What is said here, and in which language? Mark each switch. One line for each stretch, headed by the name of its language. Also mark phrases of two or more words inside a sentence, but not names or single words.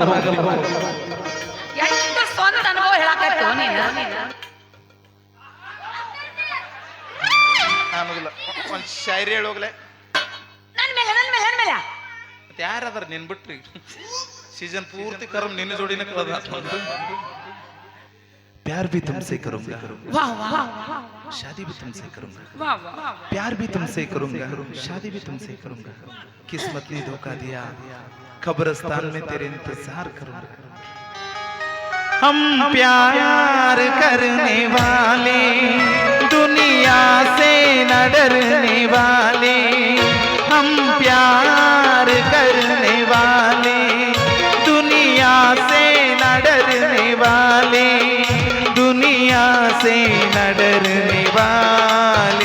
Kannada: ಎಷ್ಟು ಸ್ವಂತ ಅನುಭವ ಹೇಳಕತ್ತು ನೀನು. ಆಮೇಲೆ ಒಂದ್ ಶಾಯರಿ ಹೇಳೋಗ್ಲೆ. ನನ್ ಮೇಲೆ ಮತ್ತೆ ಯಾರದಾರ ನಿನ್ ಬಿಟ್ರಿ ಸೀಸನ್ ಪೂರ್ತಿ ಕರಮ್ ನಿನ್ನ ಜೋಡಿನ ಕಳೆದ.
Hindi: प्यार भी तुमसे करूंगा,
Kannada: ವಾಹ್ ವಾಹ್
Hindi: शादी भी तुमसे करूंगा,
Kannada: ವಾಹ್ ವಾಹ್.
Hindi: प्यार भी तुमसे करूंगा, शादी भी तुमसे करूंगा. किस्मत ने धोखा दिया, कब्रिस्तान में तेरे इंतजार करूंगा. हम प्यार करने वाले दुनिया से न डरने वाले, हम प्यार करने वाले दुनिया से न डरने वाले, दुनिया से न डरने वाले.